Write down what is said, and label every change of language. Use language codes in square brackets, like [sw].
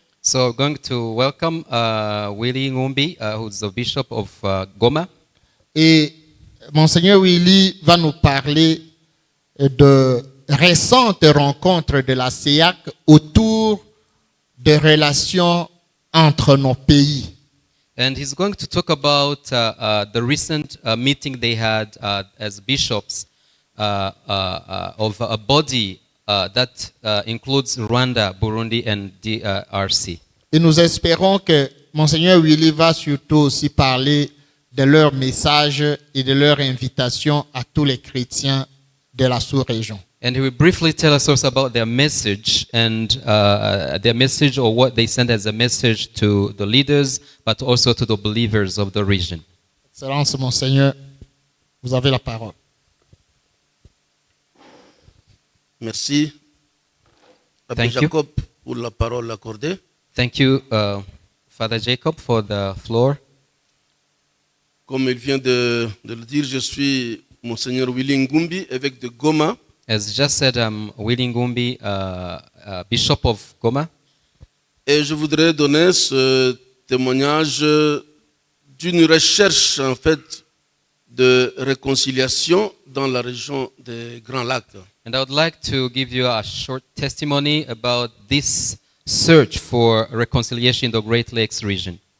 [en] So going to welcome Willy Ngumbi, who's the bishop of Goma. [fr] Et Monseigneur Willy va nous parler de récentes rencontres de la SEAC autour des relations entre nos pays. [en] And he's going to talk about the recent meeting they had as bishops of a body that includes Rwanda, Burundi, and DRC. [fr] Et nous espérons que Monseigneur Willy va surtout aussi parler de leur message et de leur invitation à tous les chrétiens de la sous-région. [en] And he will briefly tell us also about their message and their message, or what they send as a message to the leaders, but also to the believers of the region. [fr] Excellence, Monseigneur, vous avez la parole. Merci, Abbé [en] Thank you. [fr] Jacob, pour la parole accordée. [en] Thank you, Father Jacob, for the floor. [fr] Comme il vient de le dire, je suis Monseigneur Willy Ngumbi, évêque de Goma. [en] As just said, I'm Willy Ngumbi, Bishop of Goma. [fr] Et je voudrais donner ce témoignage d'une recherche, en fait, de réconciliation dans la région des Grands Lacs. [en] And I would like to give you a short testimony about this search for reconciliation in the Great Lakes region.